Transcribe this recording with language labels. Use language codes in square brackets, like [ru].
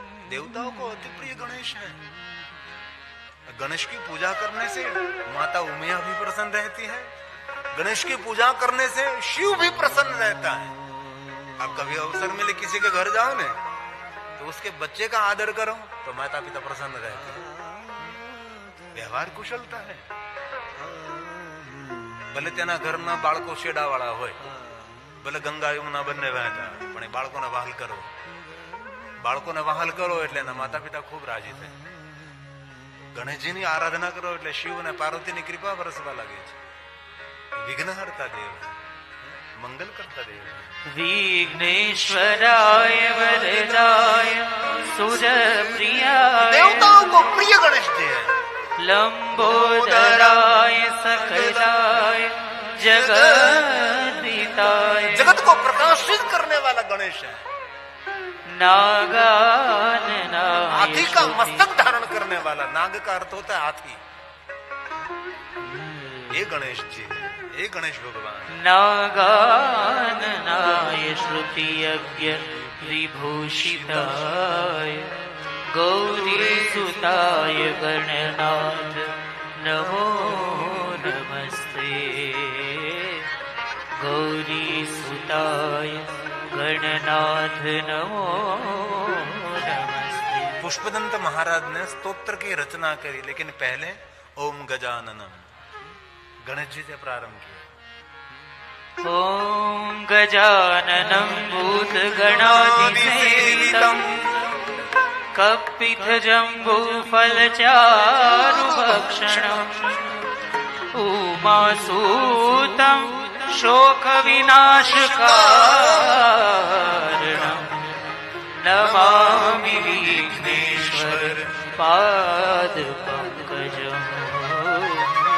[hi] देवताओं को अति प्रिय गणेश है। गणेश की पूजा करने से माता उमिया भी प्रसन्न रहती है। गणेश की पूजा करने से शिव भी प्रसन्न रहता है। आप कभी अवसर मिले किसी के घर जाओ ने, तो उसके बच्चे का आदर करो तो माता पिता प्रसन्न रहते हैं। व्यवहार कुशलता है। [gu] भले तेना घરના બાળકો શેડાવાળા હોય, ભલે ગંગા યમુના બંને વહેતા, પણ એ બાળકોને વહાલ કરો. બાળકોને વહાલ કરો એટલે એના માતા પિતા ખૂબ રાજી થાય. ગણેશજીની આરાધના કરો એટલે શિવ અને પાર્વતીની કૃપા વરસવા લાગે છે. વિઘ્નહર્તા દેવ, મંગલ કરતા દેવ. [sa] विघ्नेश्वराय वरदाय सुरप्रियाय [hi] देवताओं को प्रिय गणेश जी है. [sa] लंबोदराय सकलाय जगद्दिताय [hi] जगत को प्रकाशित करने वाला गणेश है. [sa] नागाननाय [hi] हाथी का मस्तक धारण करने वाला. नाग का अर्थ होता है हाथी. ये गणेश जी, ये गणेश भगवान. [sa] नागाननाय श्रुतियज्ञ विभूषिताय गौरीसुताय गणनाथ नमो नमस्ते. गौरीसुताय गणनाथ नमो नमस्ते. [hi] पुष्पदंत महाराज ने स्तोत्र की रचना करी, लेकिन पहले ओम गजाननम गणेश जी से प्रारंभ किया. [sa] ओम गजाननं भूतगणाधिसेवितं कपितजम्बूफलचारुभक्षणम् उमासूतं शोकविनाशकारणं नमामि विघ्नेश्वर पादपङ्कजम्.